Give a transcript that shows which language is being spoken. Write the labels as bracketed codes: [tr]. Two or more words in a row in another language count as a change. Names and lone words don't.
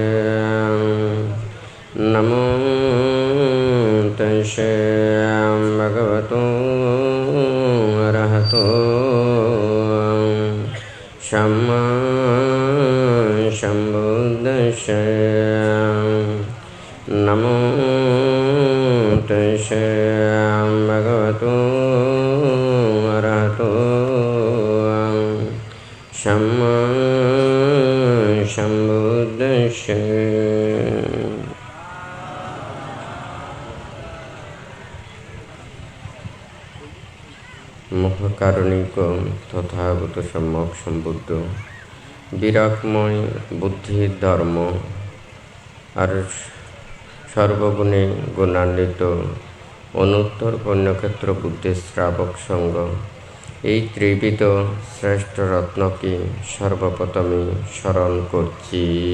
[pi] नमो तस्से भगवतो अरहतो सम्मा सम्बुद्धिस्से। नमो तस्से भगवतो अरहतो सम्मा सम्बुद्धिस्से। [bn] মহাকারণিক তথাগত সম্যক সম্বুদ্ধ বিরাগময় বুদ্ধির ধর্ম আর সর্বগুণে গুণান্বিত অনুত্তর পুণ্যক্ষেত্র বুদ্ধির শ্রাবক সঙ্গ এই ত্রিবিধ শ্রেষ্ঠ রত্নকে সর্বপ্রথমে স্মরণ করছি।